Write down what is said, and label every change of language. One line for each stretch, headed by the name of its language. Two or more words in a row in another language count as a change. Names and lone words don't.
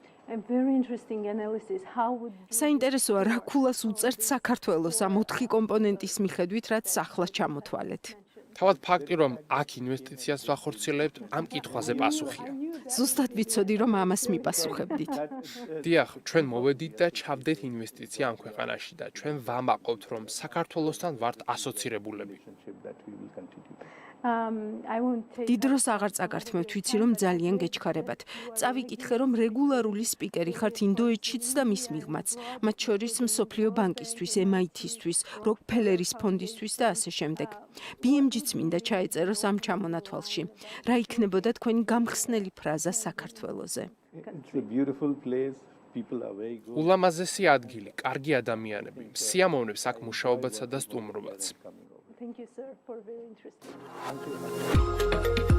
Georgian: საინტერესოა, რა ქულას უწევთ საქართველოს ამ 4 კომპონენტის მიხედვით, რაც ახლა ჩამოთვალეთ. თავად ფაქტი, რომ აქ ინვესტიციას ვახორციელებთ, ამ კითხვაზე პასუხია. ზუსტად ვიცოდი, რომ ამას მიპასუხებდით. დიახ, ჩვენ მოვედით და ჩავდეთ ინვესტიცია ამ ქვეყანაში და ჩვენ ვამაყობთ, რომ საქართველოსთან ვართ ასოცირებულები.
English: That we will continue.
Georgian: დიდ დროს აღარ წაგართმევთ, ვიცი, რომ ძალიან გეჩქარებათ. წავიკითხე, რომ რეგულარული სპიკერი ხართ ინდოეთშიც და მის მიღმაც, მათ შორის მსოფლიო ბანკისთვის, MIT-ისთვის, როკფელერის ფონდისთვის და ასე შემდეგ. BMG-ც მინდა ჩაეწეროს ამ ჩამონათვალში. რა იქნებოდა თქვენი გამხსნელი ფრაზა საქართველოზე?
English: It's a beautiful place. People are very good.
Georgian: ულამაზესი ადგილი, კარგი ადამიანები, სიამოვნებს აქ მუშაობაცა და სტუმრობაც.
English: Thank you, sir, for very interesting.